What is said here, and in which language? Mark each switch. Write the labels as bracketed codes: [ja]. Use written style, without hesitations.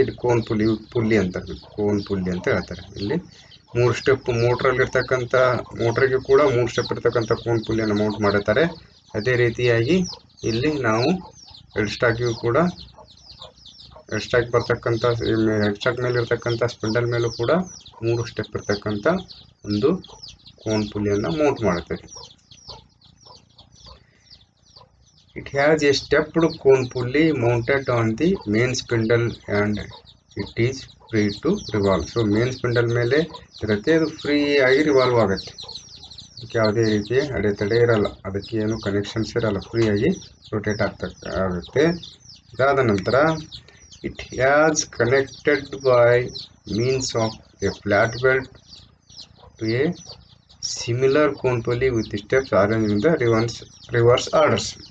[kn] ಇಲ್ಲಿ cone pulley ಅಂತ cone pulley ಅಂತ ಹೇಳ್ತಾರೆ. ಇಲ್ಲಿ 3 ಸ್ಟೆಪ್ ಮೋಟ್ರಲ್ಲಿ ಇರ್ತಕ್ಕಂಥ ಮೋಟ್ರಿಗೆ ಕೂಡ 3 ಸ್ಟೆಪ್ ಇರ್ತಕ್ಕಂಥ ಕೋನ್ ಪುಲ್ಲಿಯನ್ನು ಮೌಂಟ್ ಮಾಡಿರ್ತಾರೆ. ಅದೇ ರೀತಿಯಾಗಿ ಇಲ್ಲಿ ನಾವು ಹೆಡ್ ಸ್ಟಾಕಿಗೂ ಕೂಡ ಹೆಡ್ ಸ್ಟಾಕ್ ಬರ್ತಕ್ಕಂಥ ಹೆಡ್ ಸ್ಟಾಕ್ ಮೇಲೆ ಇರ್ತಕ್ಕಂಥ ಸ್ಪಿಂಡಲ್ ಮೇಲೂ ಕೂಡ 3 ಸ್ಟೆಪ್ ಇರ್ತಕ್ಕಂಥ ಒಂದು ಕೋನ್ ಪುಲ್ಲಿಯನ್ನು ಮೌಂಟ್ ಮಾಡುತ್ತೇವೆ. [en] It has a stepped cone pulley mounted on the main spindle and it is free to revolve. [kn] So main spindle ಮೇಲೆ ಇರುತ್ತೆ, ಅದು ಫ್ರೀ ಆಗಿ ರಿವಾಲ್ವ್ ಆಗುತ್ತೆ. ಅದಕ್ಕೆ ಯಾವುದೇ ರೀತಿಯ ಅಡೆತಡೆ ಇರಲ್ಲ, ಅದಕ್ಕೆ ಏನು ಕನೆಕ್ಷನ್ಸ್ ಇರಲ್ಲ, ಫ್ರೀ ಆಗಿ ರೊಟೇಟ್ ಆಗುತ್ತೆ. ಇದಾದ ನಂತರ [en] It has connected by means of a flat belt to a similar cone pulley with steps arrange in the reverse orders.